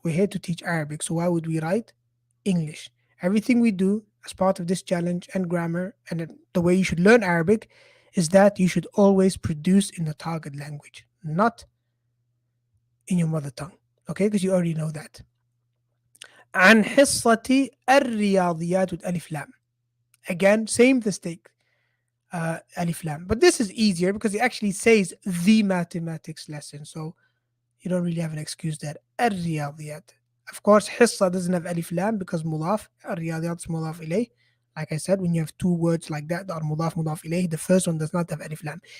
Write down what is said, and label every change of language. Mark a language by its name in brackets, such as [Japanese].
[English] We're here to teach Arabic, so why would we write English? Everything we do as part of this challenge and grammar and the way you should learn Arabic is that you should always produce in the target language, not in your mother tongue. Okay, because you already know that. [Arabic] عن حصة الرياضيات [English] with [Arabic] ألف لام. [English] Again, same mistake. Alif lam. But this is easier because it actually says the mathematics lesson. So you don't really have an excuse there. الرياضيات. Of course, حصة doesn't have alif lam because مضاف. الرياضيات is مضاف إليه. Like I said, when you have two words like that are mudaf mudaf ilayh, the first one does not have alif lam.